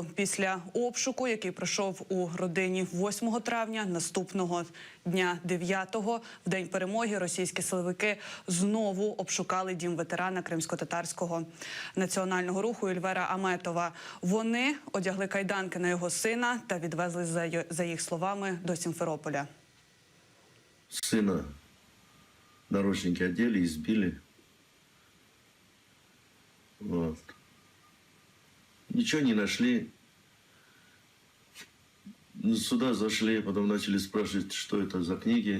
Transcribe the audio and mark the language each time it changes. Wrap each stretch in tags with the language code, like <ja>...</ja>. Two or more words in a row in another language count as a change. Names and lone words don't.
<uk>Після обшуку, який пройшов у родині 8 травня, наступного дня 9-го, в день перемоги, російські силовики знову обшукали дім ветерана кримсько-татарського національного руху Ільвера Аметова. Вони одягли кайданки на його сина та відвезли, за їх словами, до Сімферополя.</uk> <ru>Сына наручники одели, избили. Вот. Ничего не нашли. Сюда зашли, потом начали спрашивать, что это за книги.</ru>